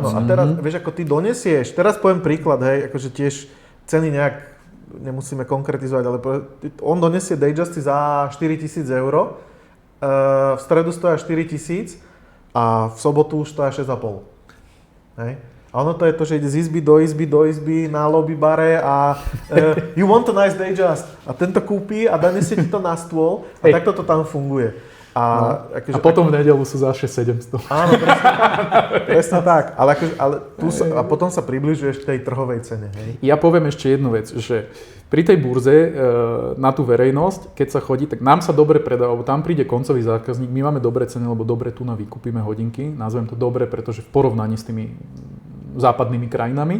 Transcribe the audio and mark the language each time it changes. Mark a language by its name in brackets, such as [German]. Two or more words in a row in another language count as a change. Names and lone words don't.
[Slovak] Áno, a teraz, vieš, ako ty donesieš, teraz poviem príklad, hej, akože tiež ceny nejak nemusíme konkretizovať, ale on donesie Datejusty za 4 000 €, v stredu stoja 4 000 a v sobotu už stoja 6,5. Hej. A ono to je to, že ide z izby do izby na lobby bare a [English] you want a nice Datejust. [Slovak] A tento kúpi a donesie ti to na stôl a takto to tam funguje. A potom v nedeľu sú za 6-700. Áno, presne tak. A potom sa približuješ k tej trhovej cene. Hej? Ja poviem ešte jednu vec, že pri tej burze na tú verejnosť, keď sa chodí, tak nám sa dobre predáva, lebo tam príde koncový zákazník, my máme dobré ceny, lebo dobre tu vykúpime hodinky, nazvem to dobre, pretože v porovnaní s tými západnými krajinami.